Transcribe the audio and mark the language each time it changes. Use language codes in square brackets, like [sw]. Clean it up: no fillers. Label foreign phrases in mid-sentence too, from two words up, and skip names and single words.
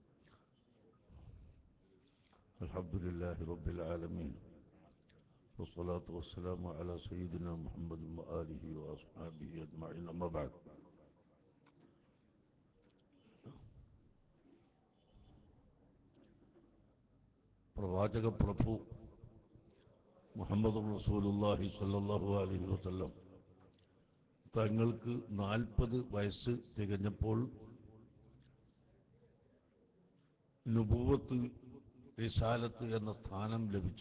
[ar] الحمد لله رب العالمين. والصلاة والسلام على سيدنا محمد وآله وأصحابه أجمعين. أما بعد. [ml] പ്രവാചക പ്രഭു മുഹമ്മദ് [ar] رسول الله صلى الله عليه وسلم [ml] തങ്ങൾക്ക് 40 വയസ്സ് തികഞ്ഞപ്പോൾ [ar] نبوة رسالة [ml] എന്ന സ്ഥാനം ലഭിച്ചു.